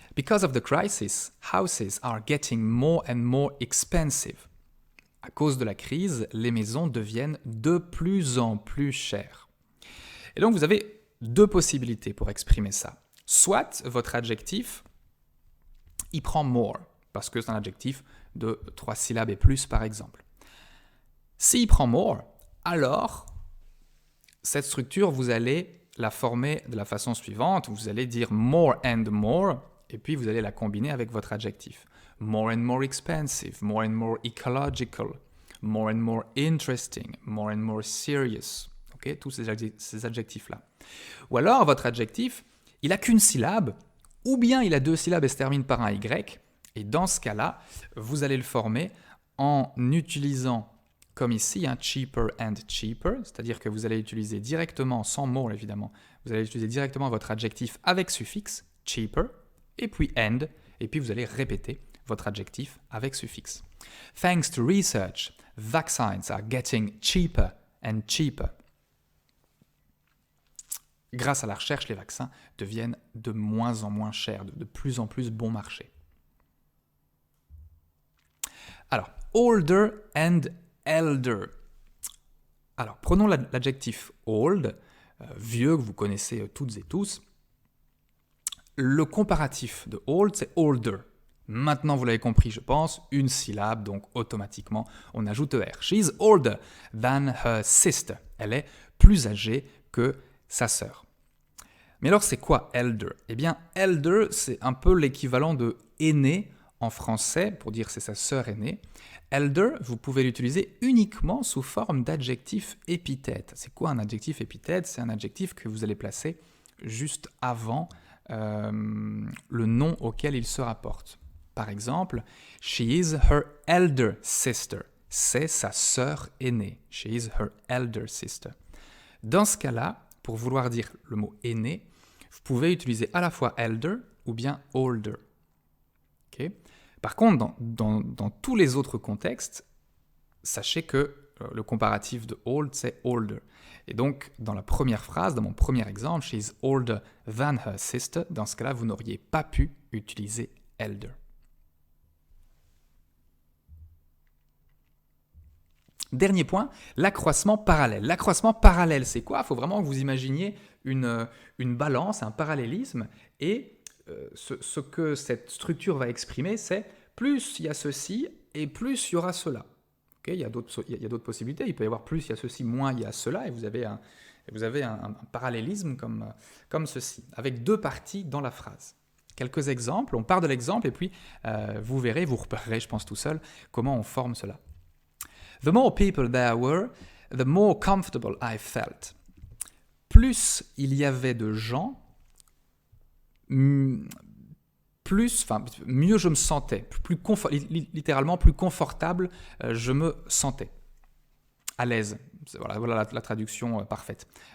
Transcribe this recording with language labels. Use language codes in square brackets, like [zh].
[en] Because of the crisis, houses are getting more and more expensive. [fr] À cause de la crise, les maisons deviennent de plus en plus chères. Et donc, vous avez 2 possibilités pour exprimer ça. Soit votre adjectif, il prend more, parce que c'est un adjectif de 3 syllabes et plus, par exemple. S'il prend more, alors, cette structure, vous allez la former de la façon suivante. Vous allez dire more and more, et puis vous allez la combiner avec votre adjectif. [en] More and more expensive, more and more ecological, more and more interesting, more and more serious. [fr] Okay? Tous ces adjectifs-là. Ou alors, votre adjectif, il n'a qu'une syllabe, ou bien il a 2 syllabes et se termine par un Y, Et dans ce cas-là, vous allez le former en utilisant, comme ici, [en] cheaper and cheaper, [fr] c'est-à-dire que vous allez utiliser directement, sans more évidemment, vous allez utiliser directement votre adjectif avec suffixe, cheaper, et puis and, et puis vous allez répéter votre adjectif avec suffixe. [en] Thanks to research, vaccines are getting cheaper and cheaper. [fr] Grâce à la recherche, les vaccins deviennent de moins en moins chers, de plus en plus bon marché. Alors, [en] older and elder. [fr] Alors, prenons l'adjectif old, vieux, que vous connaissez toutes et tous. Le comparatif de old, c'est older. Maintenant, vous l'avez compris, je pense, une syllabe, donc automatiquement, on ajoute ER. [en] She's older than her sister. [fr] Elle est plus âgée que sa sœur. Mais alors, c'est quoi elder? Eh bien, elder, c'est un peu l'équivalent de aîné en français, pour dire c'est sa sœur aînée. Elder, vous pouvez l'utiliser uniquement sous forme d'adjectif épithète. C'est quoi un adjectif épithète? C'est un adjectif que vous allez placer juste avant le nom auquel il se rapporte. Par exemple, [en] she is her elder sister. [fr] C'est sa sœur aînée. [en] She is her elder sister. [fr] Dans ce cas-là, pour vouloir dire le mot aîné, vous pouvez utiliser à la fois elder ou bien older. Okay? Par contre, dans tous les autres contextes, sachez que le comparatif de old, c'est older. Et donc, dans la première phrase, dans mon premier exemple, [en] she is older than her sister, [fr] dans ce cas-là, vous n'auriez pas pu utiliser elder. Dernier point, l'accroissement parallèle. L'accroissement parallèle, c'est quoi? Il faut vraiment que vous imaginiez une balance, un parallélisme, et ce que cette structure va exprimer, c'est plus il y a ceci et plus il y aura cela. Okay, il y a d'autres possibilités, il peut y avoir plus il y a ceci, moins il y a cela, et vous avez un parallélisme comme ceci, avec deux parties dans la phrase. Quelques exemples, on part de l'exemple, et puis vous verrez, vous repérerez, je pense tout seul, comment on forme cela. [en] The more people there were, the more comfortable I felt. [fr] Plus il y avait de gens, mieux je me sentais, littéralement plus confortable je me sentais. À l'aise. Voilà la traduction parfaite.